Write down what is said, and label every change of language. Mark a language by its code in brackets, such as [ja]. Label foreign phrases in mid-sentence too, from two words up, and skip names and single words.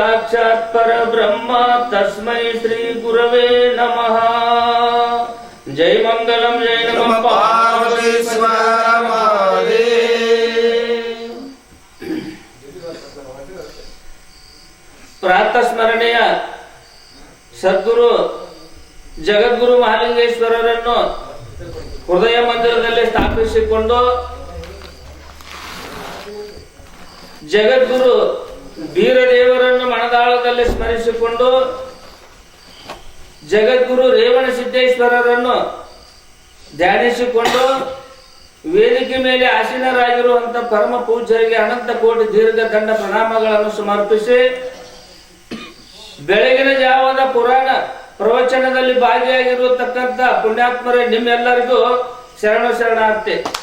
[sa] साक्षात् परब्रह्म तस्मै श्री गुरवे नमः। जय मंगलम जय नमः पार्वतीश्वर महादेव। प्रातः स्मरणीय [kn] सद्गुರು ಜಗದ್ಗುರು ಮಹಾಲಿಂಗೇಶ್ವರರನ್ನು ಹೃದಯ ಮಂದಿರದಲ್ಲಿ ಸ್ಥಾಪಿಸಿಕೊಂಡು ಜಗದ್ಗುರು ಬೀರದೇವರನ್ನು ಮನದಾಳದಲ್ಲಿ ಸ್ಮರಿಸಿಕೊಂಡು ಜಗದ್ಗುರು ರೇವಣ ಸಿದ್ದೇಶ್ವರರನ್ನು ಧ್ಯಾನಿಸಿಕೊಂಡು ವೇದಿಕೆ ಮೇಲೆ ಆಸೀನರಾಗಿರುವಂತ ಪರಮ ಪೂಜ್ಯರಿಗೆ ಅನಂತ ಕೋಟಿ ದೀರ್ಘ ದಂಡ ಪ್ರಣಾಮಗಳನ್ನು ಸಮರ್ಪಿಸಿ ಬೆಳಗಿನ ಜಾವದ ಪುರಾಣ ಪ್ರವಚನದಲ್ಲಿ ಭಾಗಿಯಾಗಿರತಕ್ಕಂತ ಪುಣ್ಯಾತ್ಮರೇ ನಿಮ್ಮೆಲ್ಲರಿಗೂ ಶರಣ ಶರಣಾರ್ಥಿ.